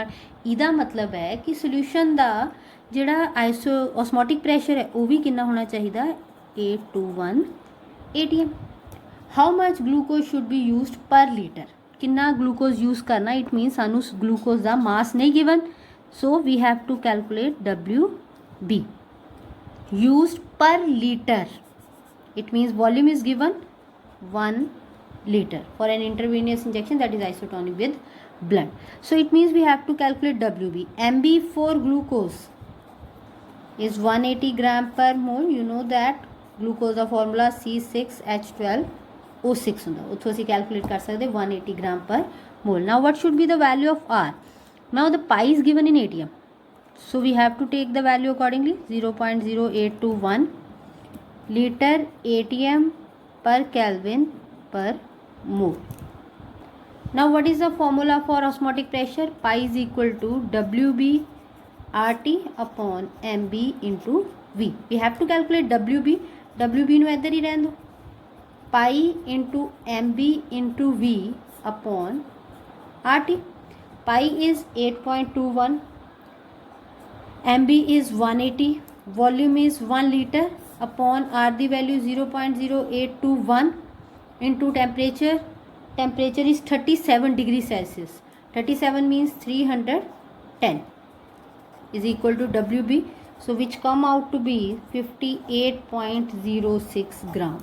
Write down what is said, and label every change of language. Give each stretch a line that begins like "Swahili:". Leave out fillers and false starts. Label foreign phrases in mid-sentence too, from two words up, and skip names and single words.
Hindi: इहदा मतलब है कि सोल्यूशन का जोड़ा
English: osmotic pressure
Hindi: है वो भी कितना होना चाहिए 821 ATM।
English: how much glucose should be used per liter,
Hindi: कितना ग्लूकोज यूज़ करना,
English: it mean
Punjabi: ਸਾਨੂੰ ਗਲੂਕੋਜ਼ ਕਾ ਮਾਸ ਨਹੀਂ ਗਿਵਨ,
English: so we have to calculate WB used per liter. It means volume is given 1 liter for an intravenous injection that is isotonic with blood. So it means we have to calculate WB. MB for glucose is 180 gram per mole. You know that glucose का formula C6H12O6
Punjabi: ਹੁੰਦਾ, ਉੱਥੋਂ ਅਸੀਂ calculate ਕਰ ਸਕਦੇ
English: 180 gram per mole. Now what should be the value of R? Now the pi is given in ATM, so we have to take the value accordingly 0.0821 लीटर ATM per Kelvin per mole. Now what is the formula for osmotic pressure? Pi is equal to WB RT upon MB into V. We have to calculate WB.
Punjabi: WB ਨੂੰ ਇੱਧਰ ਹੀ ਰਹਿਣ ਦਿਓ।
English: Pi into MB into V upon RT. Pi is 8.21, MB is 180, volume is 1 liter upon R the value 0.0821 into temperature is 37 degree Celsius, 37 means 310 is equal to WB, so which come out to be 58.06 gram.